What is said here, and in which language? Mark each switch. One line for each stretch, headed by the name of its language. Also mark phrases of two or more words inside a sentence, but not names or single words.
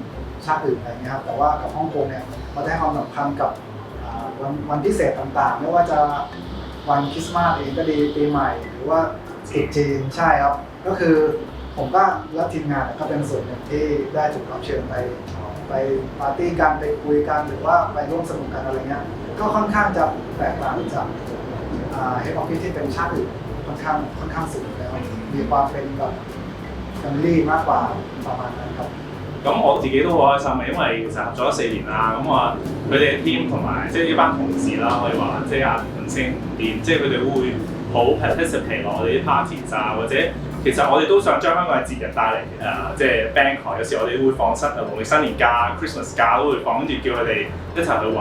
Thai: ชาติอื่นอะไรเงี้ยครับแต่ว่ากับฮ่องกงเนี่ยเราได้ความสำคัญกับวันพิเศษต่างๆไม่ว่าจะวันคริสต์มาสเองก็ดีปีใหม่หรือว่าตรุษจีนใช่ครับก็คือผมก็และทีมงานก็เป็นส่วนหนึ่งที่ได้ถูกรับเชิญไปปาร์ตี้กันไปคุยกันหรือว่าไปร่วมสนุกกันอะไรเงี้ยก็ค่อนข้างจะแตกต่างจาก
English: head office
Thai: ที่เป็นชาติอื่นค่อนข้างสูงแล้วมีความเป็นแบบแฟมิลี่มากกว่าประมาณนั้นครับ
Cantonese: 咁我自己都好開心嘅，因為其實合作咗4年啦，咁我佢哋嘅 team 同埋即係呢班同事啦，可以話即係阿盤星同癲，即係佢哋會好 participate 落我哋啲 parties 啊，或者其實我哋都想將香港嘅節日帶嚟即係 Bangkok，有時我哋會放農曆新年假、Christmas 假都會放，跟住叫佢哋一齊去玩。